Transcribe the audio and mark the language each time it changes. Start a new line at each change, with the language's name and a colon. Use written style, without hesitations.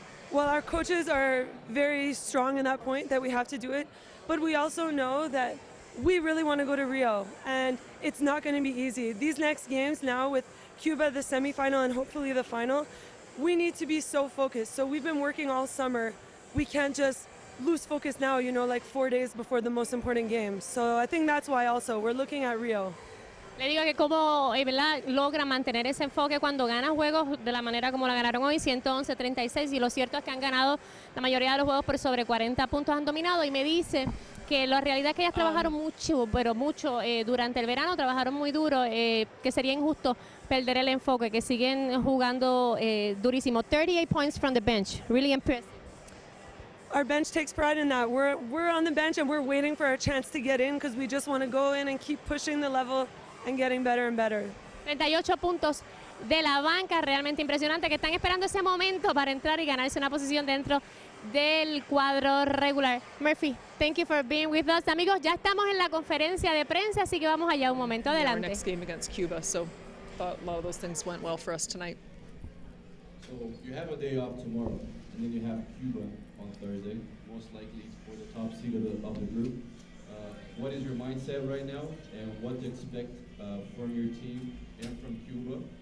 English: Well, our coaches are very strong in that point that we have to do it, but we also know that we really want to go to Rio, and it's not going to be easy. These next games now with Cuba, the semifinal, and hopefully the final, we need to be so focused. So we've been working all summer. We can't just lose focus now, you know, like 4 days before the most important games. So I think that's why also we're looking at Rio.
Spanish: Le digo que cómo logra mantener ese enfoque cuando gana juegos de la manera como la ganaron hoy, 111-36, y lo cierto es que han ganado la mayoría de los juegos por sobre 40 puntos, han dominado, y me dice que la realidad es que ellas trabajaron mucho, pero mucho durante el verano, trabajaron muy duro, que sería injusto perder el enfoque, que siguen jugando durísimo.
English: 38 points from the bench, really impressive. Our bench takes pride in that. We're on the bench and we're waiting for our chance to get in because we just want to go in and keep pushing the level and getting better and better.
Spanish: 38 puntos de la banca, realmente impresionante, que están esperando ese momento para entrar y ganarse una posición dentro del cuadro regular.
English: Murphy, thank you for being with us.
Spanish: Amigos, ya estamos en la conferencia de prensa, así que vamos allá un momento. Adelante.
English: Our next game against Cuba, so thought a lot of those things went well for us tonight. So you have a day off tomorrow, and then you have Cuba on Thursday, most likely for the top seed of the group. What is your mindset right now, and what to expect from your team and from Cuba?